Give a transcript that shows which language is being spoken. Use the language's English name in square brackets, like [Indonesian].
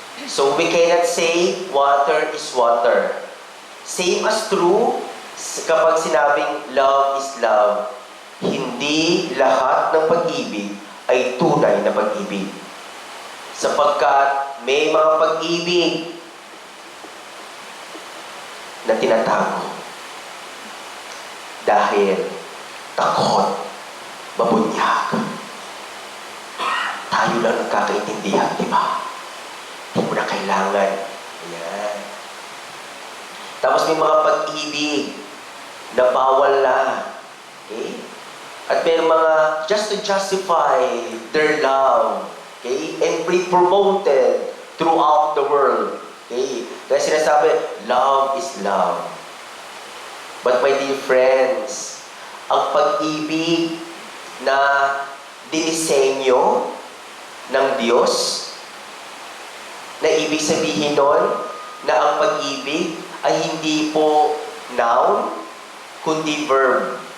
[English] So we cannot say water is water. Same as true kapag sinabing love is love. [Filipino] Hindi lahat ng pag-ibig ay tunay na pag-ibig. Sapagkat may mga pag-ibig na tinatago dahil takot, mabunyag. Tayo lang nagkakaintindihan, di ba? Hindi mo na kailangan. Ayan. Tapos may mga pag-ibig na bawal na. [English] Okay? [Filipino] At may mga [English] just to justify their love. Okay? And be promoted throughout the world. [Filipino] Okay? Kaya sinasabi, [English] love is love. But my dear friends, [Filipino] ang pag-ibig na dinisenyo ng Diyos, na ibig sabihin nun, na ang pag-ibig ay hindi po noun, kundi verb.